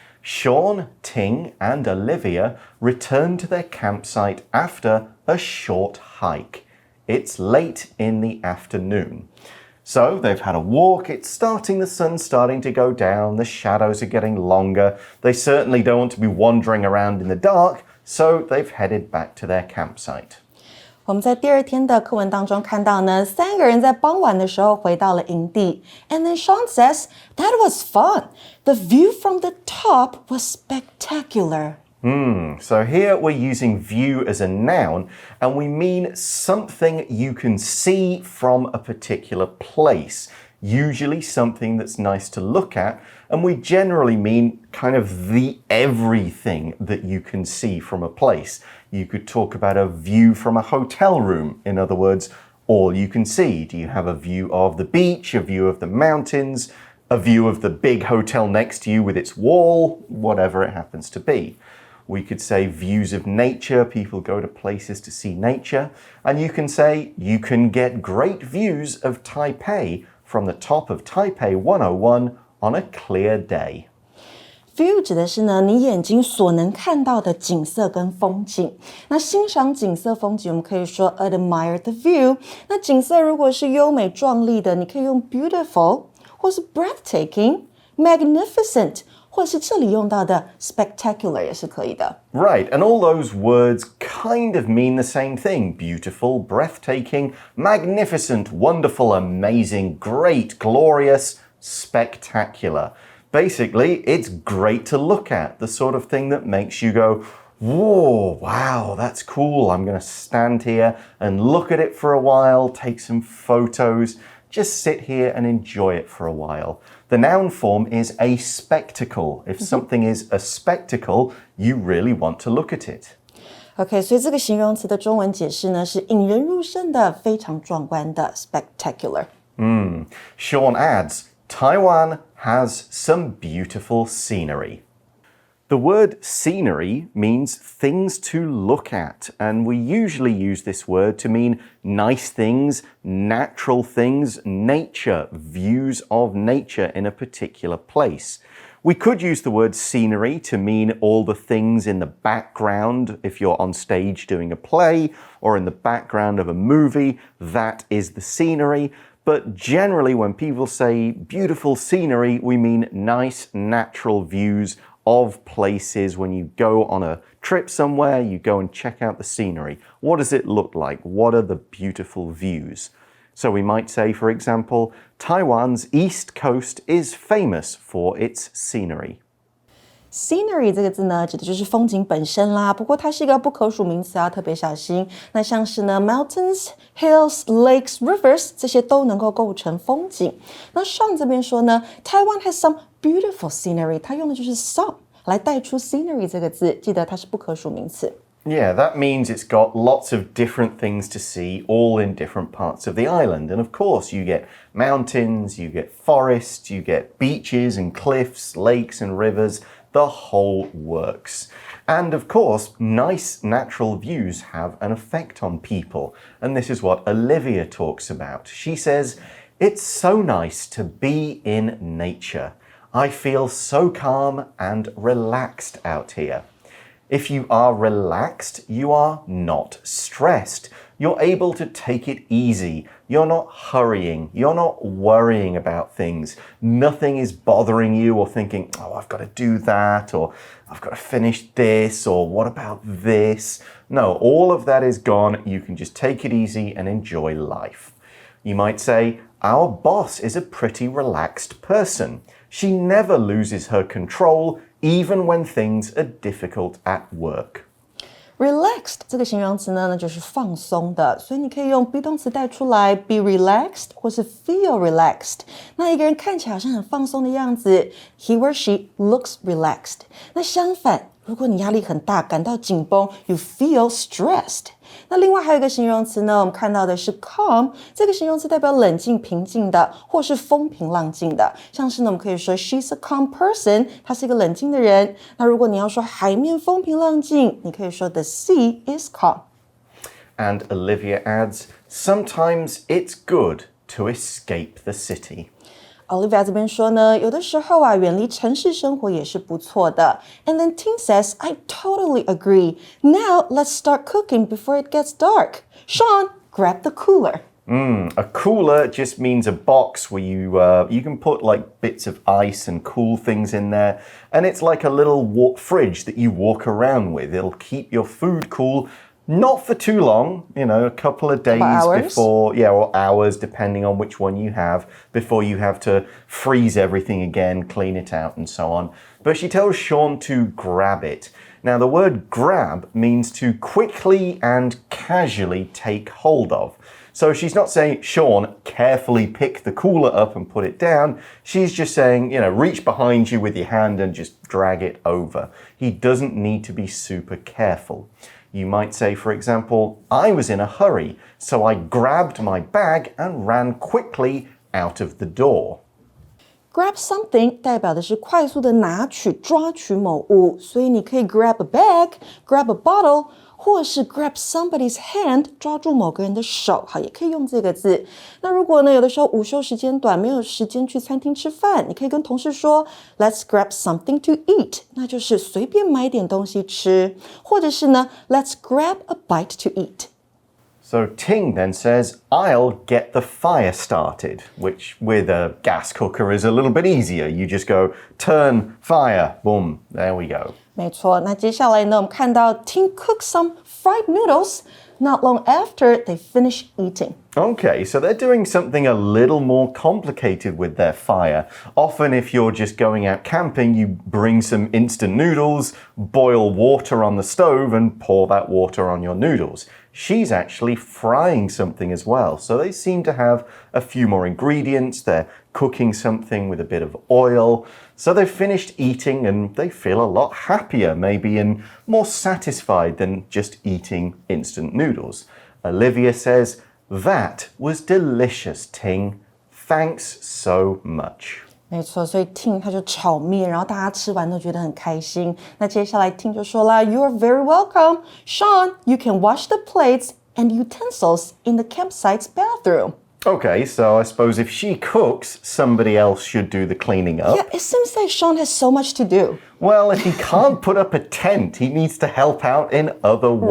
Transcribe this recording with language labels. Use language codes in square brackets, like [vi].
[en] Sean, Ting, and Olivia return to their campsite after a short hike. It's late in the afternoon. So they've had a walk, the sun's starting to go down, the shadows are getting longer. They certainly don't want to be wandering around in the dark, so they've headed back to their campsite. [zh] 我们在第2天的课文当中看到呢，3个人在傍晚的时候回到了营地。 [en] And then Sean says, that was fun. The view from the top was spectacular. So here we're using view as a noun, and we mean something you can see from a particular place. Usually something that's nice to look at, and we generally mean kind of the everything that you can see from a place. You could talk about a view from a hotel room. In other words, all you can see. Do you have a view of the beach, a view of the mountains, a view of the big hotel next to you with its wall, whatever it happens to be. We could say views of nature. People go to places to see nature. And you can say you can get great views of Taipei from the top of Taipei 101 on a clear day. [zh] View 指的是呢，你眼睛所能看到的景色跟风景。那欣赏景色风景，我们可以说 [en] admire the view。 [zh] 那景色如果是优美壮丽的，你可以用 beautiful， 或是 breathtaking、magnificent， 或是这里用到的 spectacular 也是可以的。 [en] Right, and all those words kind of mean the same thing. Beautiful, breathtaking, magnificent, wonderful, amazing, great, glorious, spectacular. Basically, it's great to look at, the sort of thing that makes you go, whoa, wow, that's cool. I'm going to stand here and look at it for a while, take some photos. just sit here and enjoy it for a while. The noun form is a spectacle. If something is a spectacle, you really want to look at it. [zh] OK， 所以这个形容词的中文解释呢是引人入胜的、非常壮观的 spectacular。 [en] Sean adds, Taiwan has some beautiful scenery. The word scenery means things to look at, and we usually use this word to mean nice things, natural things, nature, views of nature in a particular place. We could use the word scenery to mean all the things in the background. If you're on stage doing a play or in the background of a movie, that is the scenery. But generally, when people say beautiful scenery, we mean nice, natural views of places. When you go on a trip somewhere, you go and check out the scenery. What does it look like? What are the beautiful views? So we might say, for example, Taiwan's east coast is famous for its scenery. [zh] Scenery 这个字呢，指的就是风景本身啦。不过它是一个不可数名词，要特别小心。那像是呢 mountains, hills, lakes, rivers 这些都能够构成风景。那上这边说呢 ， [en] Taiwan has some beautiful scenery， [zh] 它用的就是 some 来带出 scenery 这个字，记得它是不可数名词。 [en] Yeah, that means it's got lots of different things to see, all in different parts of the island. And of course, you get mountains, you get forests, you get beaches and cliffs, lakes and rivers, the whole works. And of course, nice natural views have an effect on people. And this is what Olivia talks about. She says, "It's so nice to be in nature. I feel so calm and relaxed out here." If you are relaxed, you are not stressed. You're able to take it easy. You're not hurrying. You're not worrying about things. Nothing is bothering you or thinking, oh, I've got to do that, or I've got to finish this, or what about this? No, all of that is gone. You can just take it easy and enjoy life. You might say, our boss is a pretty relaxed person. She never loses her control, even when things are difficult at work. [zh] Relaxed 这个形容词呢，那就是放松的，所以你可以用 be 动词带出来 [en] be relaxed [zh] 或是 [en] feel relaxed。 [zh] 那一个人看起来好像很放松的样子 [en] he or she looks relaxed。 [zh] 那相反，如果你压力很大，感到紧绷 [en] you feel stressed。 [zh] 那另外还有一个形容词呢，我们看到的是 calm， 这个形容词代表冷静平静的，或是风平浪静的。像是呢，我们可以说 [en] she's a calm person， [zh] 她是一个冷静的人。那如果你要说海面风平浪静，你可以说 [en] the sea is calm。 And Olivia adds, sometimes it's good to escape the city. [zh] Olivia 这边说呢，有的时候啊，远离城市生活也是不错的。 [en] And then Ting says, I totally agree. Now let's start cooking before it gets dark. Sean, grab the cooler. A cooler just means a box where you can put like bits of ice and cool things in there. And it's like a little fridge that you walk around with. It'll keep your food cool. Not for too long, a couple of days before, or hours, depending on which one you have, before you have to freeze everything again, clean it out, and so on. But she tells Sean to grab it. Now, the word grab means to quickly and casually take hold of. So she's not saying, Sean, carefully pick the cooler up and put it down. She's just saying, reach behind you with your hand and just drag it over. He doesn't need to be super careful. You might say, for example, I was in a hurry, so I grabbed my bag and ran quickly out of the door. Grab something 代表的是快速的拿取、抓取某物，所以你可以 grab a bag, grab a bottle, 或是 grab somebody's hand 抓住某个人的手，好，也可以用这个字。那如果呢，有的时候午休时间短，没有时间去餐厅吃饭，你可以跟同事说 Let's grab something to eat，那就是随便买点东西吃，或者是呢 Let's grab a bite to eat。 So Ting then says, I'll get the fire started, which with a gas cooker is a little bit easier. You just go, turn, fire, boom, there we go. [zh] 没错，那接下来呢，我们看到 [en] Ting cooked some fried noodles not long after they finish eating. Okay, so they're doing something a little more complicated with their fire. Often if you're just going out camping, you bring some instant noodles, boil water on the stove and pour that water on your noodles. she's actually frying something as well. So they seem to have a few more ingredients. They're cooking something with a bit of oil. So they've finished eating and they feel a lot happier, maybe, and more satisfied than just eating instant noodles. Olivia says, "That was delicious, Ting. Thanks so much." [zh] 没错，所以 Ting 他就炒面，然后大家吃完都觉得很开心。那接下来 Ting 就说啦 ， [en] You are very welcome, Sean. You can wash the plates and utensils in the campsite's bathroom. Okay, so I suppose if she cooks, somebody else should do the cleaning up. Yeah, it seems like Sean has so much to do. Well, if he can't put up a tent, he needs to help out in other ways.